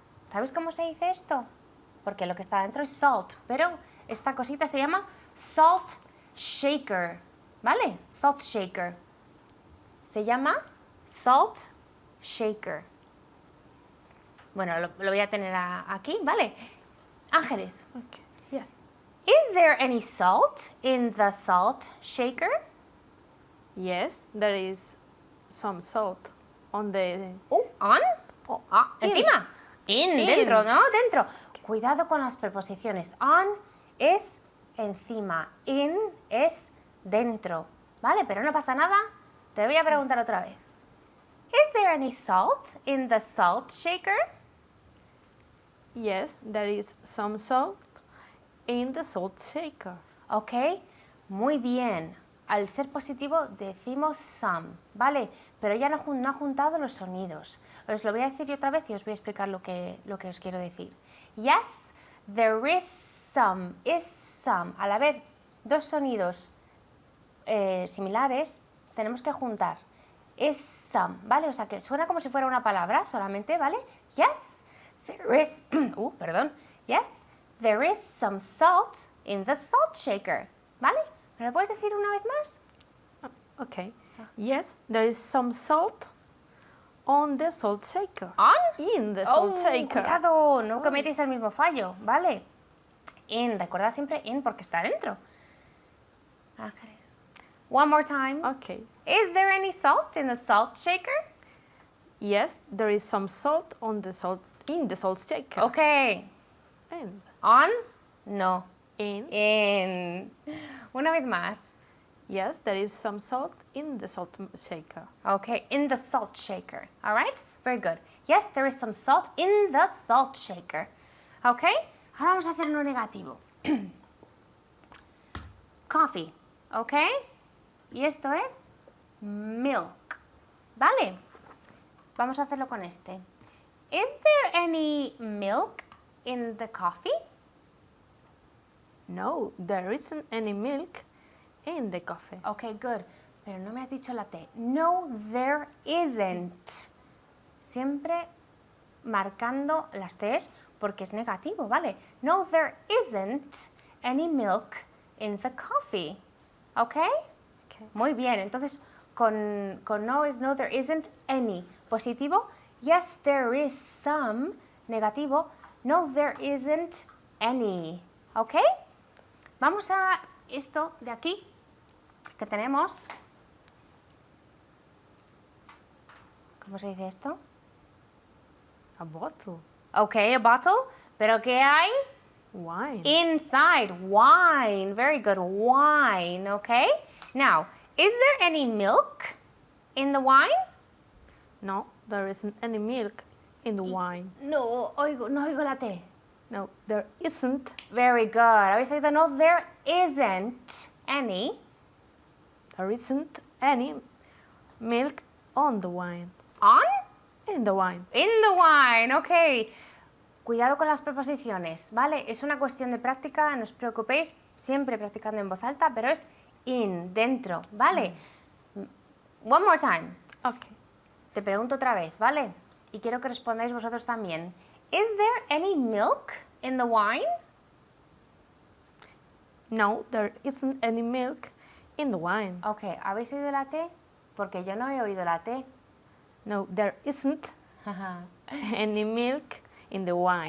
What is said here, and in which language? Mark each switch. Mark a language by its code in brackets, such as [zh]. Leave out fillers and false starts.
[es] ¿Sabéis cómo se dice esto? Porque lo que está dentro es salt, pero esta cosita se llama salt shaker, ¿vale? Salt shaker. Se llama salt shaker. Bueno, lo voy a tener aquí, ¿vale? Ángeles, [en] Okay. Yeah. is there any salt in the salt shaker? Yes, there is some salt on the. On? In. [es] Encima. In, [en] In. [es] dentro, ¿no? Dentro. Cuidado con las preposiciones. On es encima. In es dentro. ¿Vale? Pero no pasa nada. Te voy a preguntar otra vez. [en] Is there any salt in the salt shaker? Yes, there is some salt in the salt shaker. [es] Ok, muy bien. Al ser positivo decimos some, ¿vale? Pero ya no ha juntado los sonidos. Os lo voy a decir yo otra vez y os voy a explicar lo que os quiero decir. [en] Yes, there is some, is some. [es] Al haber dos sonidos similares, tenemos que juntar. Is some, ¿vale? O sea que suena como si fuera una palabra solamente, ¿vale? [en] Yes, there is, [es] perdón. [en] Yes, there is some salt in the salt shaker, [es] ¿vale? ¿Me lo puedes decir una vez más? [en] Okay. Yes, there is some salt on the salt shaker. On? In the salt shaker. [es] Cuidado, no cometéis el mismo fallo, ¿vale? In, recordad siempre in porque está dentro. Ángeles. [en] One more time. Okay. Is there any salt in the salt shaker? Yes, there is some salt on the salt in the salt shaker. Okay. And On? No. in. In. Una vez más. Yes, there is some salt in the salt shaker. Okay, in the salt shaker. All right? Very good. Yes, there is some salt in the salt shaker. Okay? [es] Ahora vamos a hacer uno negativo. Coffee, ¿ok? Y esto es milk, ¿vale? Vamos a hacerlo con este. [en] Is there any milk in the coffee? No, there isn't any milk in the coffee. Ok, good. [es] Pero no me has dicho la T. [en] No, there isn't. [es] Siempre marcando las T's porque es negativo, ¿vale? [en] No, there isn't any milk in the coffee. ¿Ok? [es] Muy bien. Entonces, con no es no, [en] there isn't any. Positivo. Yes, there is some. Negativo. No, there isn't any. ¿Ok? [es] Vamos a esto de aquí que tenemos. ¿Cómo se dice esto? [en] A bottle. Ok, a bottle. [es] ¿Pero qué hay? [en] Wine. Inside. Wine. Very good. Wine. Okay? Now, is there any milk in the wine? No, there isn't any milk in the wine. [es] No oigo la T. [en] No, there isn't. Very good. [es] ¿Habéis oído? [en] No, there isn't any. There isn't any milk on the wine. On? In the wine. In the wine. Ok. [es] Cuidado con las preposiciones, ¿vale? Es una cuestión de práctica, no os preocupéis, siempre practicando en voz alta, pero es in, dentro, ¿vale? [en] One more time. Okay. [es] Te pregunto otra vez, ¿vale? Y quiero que respondáis vosotros también. [en] Is there any milk in the wine? No, there isn't any milk in the wine. [es] Ok, ¿habéis oído la T? Porque yo no he oído la T. [en] No, there isn't any milk in the wine.